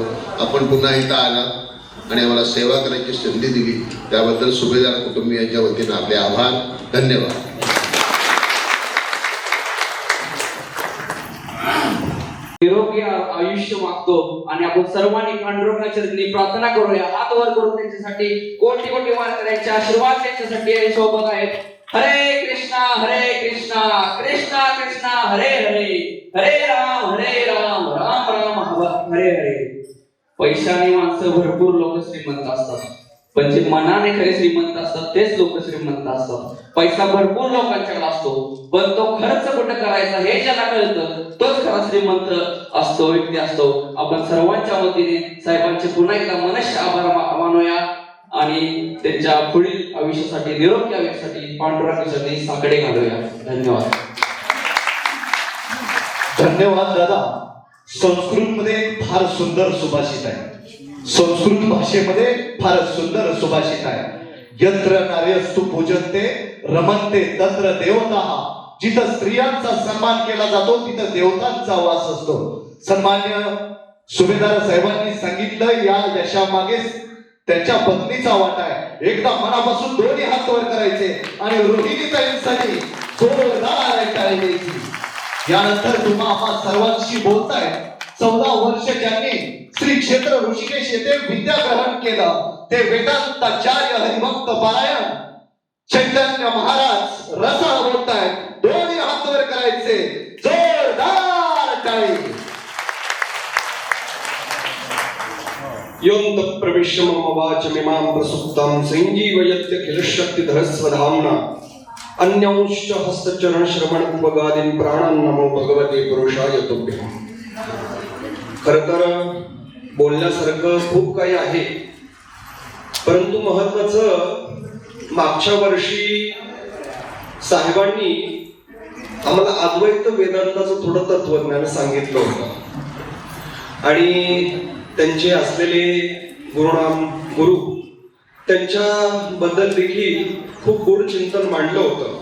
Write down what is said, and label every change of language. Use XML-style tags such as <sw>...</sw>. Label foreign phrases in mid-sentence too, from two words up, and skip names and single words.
<mr>आपण पुन्हा इथं आला आणि आम्हाला सेवा करायची संधी दिली त्याबद्दल सुभेदार कुटुंबियांच्या वतीनं आपले आभार, धन्यवाद. निरोगी आयुष्य मागतो आणि आपण सर्वांनी पांडुरंगाच्या चरणी प्रार्थना करूया. हात वर करून त्यांच्यासाठी कोटी कोटी वारकऱ्यांचे आशीर्वाद त्यांच्यासाठी सोबत आहेत.</mr> <sa>हरे कृष्णा कृष्णा कृष्णा हरे हरे, हरे राम राम राम हरे हरे.</sa> <mr>पैशाने माणसं भरपूर लोक श्रीमंत असतात, पण जे मनाने खरे श्रीमंत असतात तेच लोक श्रीमंत असतात. पैसा भरपूर लोकांच्याकडे असतो, पण तो खर्च कुठं करायचा हे ज्याला कळतं तोच खरा श्रीमंत असतो, व्यक्ती असतो. आपण सर्वांच्या वतीने साहेबांचे पुन्हा एकदा मनस्य आभार मानूया आणि त्यांच्या पुढील आयुष्यासाठी निरोगी आयुष्यासाठी पांडुरंगासाठी साकडे घालूया. धन्यवाद. धन्यवाद दादा. संस्कृतमध्ये फार सुंदर सुभाषित आहे, संस्कृत भाषेमध्ये फार सुंदर सुभाषित आहे.</mr> <sa>यत्र नार्यस्तु पूजन्ते रमन्ते तत्र देवताः.</sa> <mr>जिथं स्त्रियांचा सन्मान केला जातो तिथं देवतांचा वास असतो. सन्मान्य सुभेदार साहेबांनी सांगितलं या यशामागे त्यांच्या पत्नीचा वाटा आहे. एकदा मनापासून दोन्ही हात वर करायचे आणि रोहिणीताईंसाठी जोरदार टाळी द्यायची. यानंतर तुम्हा आम्हा सर्वांशी बोलताय 14 वर्ष ज्यांनी श्री क्षेत्र ऋषिकेश येथे विद्या ग्रहण केलं ते वेदांताचार्य हरिभक्त पारायण चैतन्य महाराज रसाळ बोलतायत. दोन्ही हात वर करायचे, जोरदार टाळी.</mr> <sa>योऽन्त प्रविश्य मम वाचमिमां प्रसुप्तां संजीवयत्यखिलशक्तिधरस्वधाम्ना अन्यांश्च हस्तचरण श्रवण उपगादीन् प्राणान् नमो भगवते पुरुषाय तुभ्यम्.</sa> <mr>खरं तर बोलण्यासारखं खूप काही आहे, परंतु महत्वाचं मागच्या वर्षी साहेबांनी आम्हाला अद्वैत वेदांताचं थोडं तत्वज्ञान सांगितलं होतं आणि त्यांचे असलेले गुरु त्यांच्याबद्दल देखील खूप गोड चिंतन मांडलं होतं.</mr>